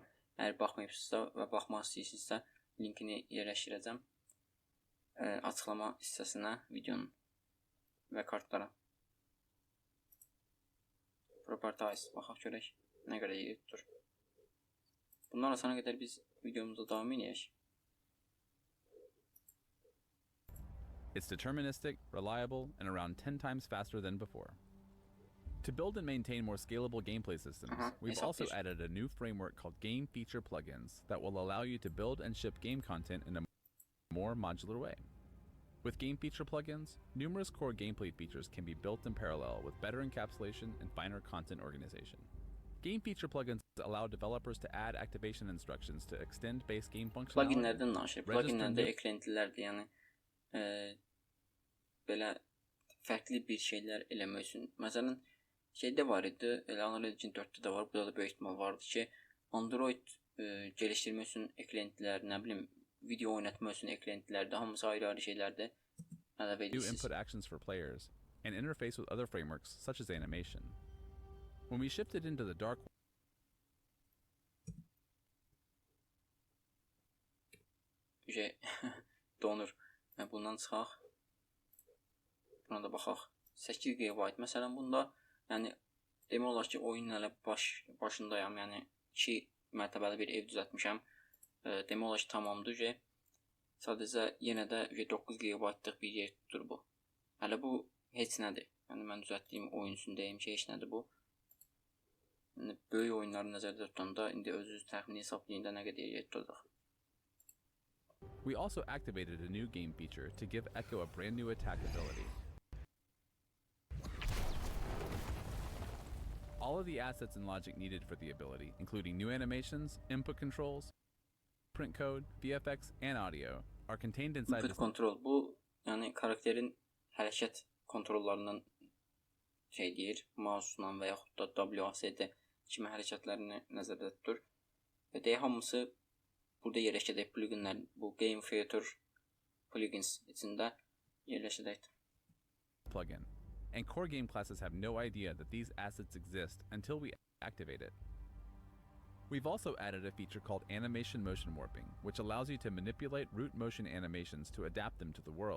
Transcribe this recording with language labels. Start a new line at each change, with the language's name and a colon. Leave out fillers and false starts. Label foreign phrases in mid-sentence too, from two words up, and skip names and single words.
Azerbaijani: Əgər baxmayıbsınızsa və baxmaq istəyirsinizsə linkini yerləşdirəcəm açıqlama hissəsinə videonun və kartlara. Properties baxaq görək nə qədər yer tutur. Bundan sonra qədər biz videomuzda davam edək.
English: It's deterministic, reliable, and around 10 times faster than before. To build and maintain more scalable gameplay systems, we've also added a new framework called Game Feature Plugins that will allow you to build and ship game content in a more modular way. With Game Feature Plugins, numerous core gameplay features can be built in parallel with better encapsulation and finer content organization. Game Feature Plugins allow developers to add activation instructions to extend base game functionality.
Azerbaijani: Pluginlərdən danışır. Pluginlərdə eklentilərdir, yəni belə fərqli bir şeylər eləmək üçün. Məsələn, şeydə var idi, elə Unreal Engine 4-də də var, burada da böyük ihtimal vardı ki, Android gelişdirmək üçün eklentilər, nə bilim, video oynatmaq üçün eklentilər də hamısı ayrı-ayrı şeylərdir. Əlavə
English: New
Azerbaijani: edirsiniz.
English: input actions for players and interface with other frameworks such as animation. When we shifted into the dark
Azerbaijani: donur. Bundan çıxaq. Buna da baxaq. 8 GB. Məsələn, bunda yəni demək olar ki, oyunun hələ başındayam. Yəni 2 mərtəbəli bir ev düzəltmişəm. Demək olar ki, tamamdır. Sadəcə yenə də 9 GB-lıq bir yer tutur bu. Hələ bu heç nədir. Yəni mən düzəltdiyim oyun üçün deyim ki, heç nədir bu. Yəni böyük oyunları nəzərdə tutanda indi özünüz təxmini hesablayın da nə qədər yer tutacaq.
English: We also activated a new game feature to give Echo a brand new attack ability. All of the assets and logic needed for the ability, including new animations, input controls, print code, VFX, and audio, are contained inside Input this.
Azerbaijani: control bu, yəni karakterin hərəkət kontrollarından şey deyir, mouse-la və yaxud da WASD kimi hərəkətlərini nəzərdə tutur. Və deyək, hamısı burada yerləşəcək pluginlər, bu Game Theater plugins içində yerləşəcəkdir. Plugin.
English: And core game classes have no idea that these assets exist until we activate it. We've also added a feature called animation motion warping, which allows you to manipulate root motion animations to adapt them to the world.